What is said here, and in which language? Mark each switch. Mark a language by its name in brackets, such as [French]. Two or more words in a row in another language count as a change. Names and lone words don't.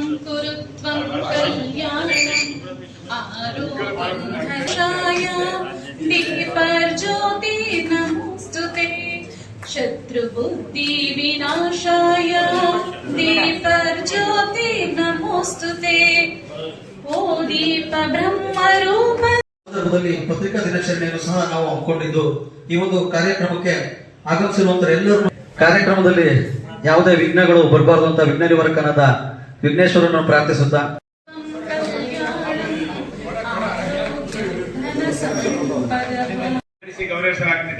[Sanskrit] कुरु त्वं कल्याणम् आरोग्यं धनाय दीपर्ज्योति नमोस्तुते शत्रुबुद्धि विनाशाय दीपर्ज्योति नमोस्तुते ओ दीप ब्रह्मरूप [Kannada] ಪತ್ರಿಕಾ ದಿನಾಚರಣೆಯನ್ನು ಸಹ ನಾವು ಹಮ್ಮಿಕೊಂಡಿದ್ದು ಈ ಒಂದು ಕಾರ್ಯಕ್ರಮಕ್ಕೆ ಆಗಮಿಸಿರುವಂತಹ ಎಲ್ಲರೂ ಕಾರ್ಯಕ್ರಮದಲ್ಲಿ ಯಾವುದೇ ವಿಘ್ನಗಳು ಬರಬಾರದು ಅಂತ ವಿಘ್ನ ನಿವಾರಕನಾದ ವಿಘ್ನೇಶ್ವರನನ್ನು ಪ್ರಾರ್ಥಿಸುತ್ತಾ ಗೌರವಿಸಲಾಗುತ್ತಿದೆ.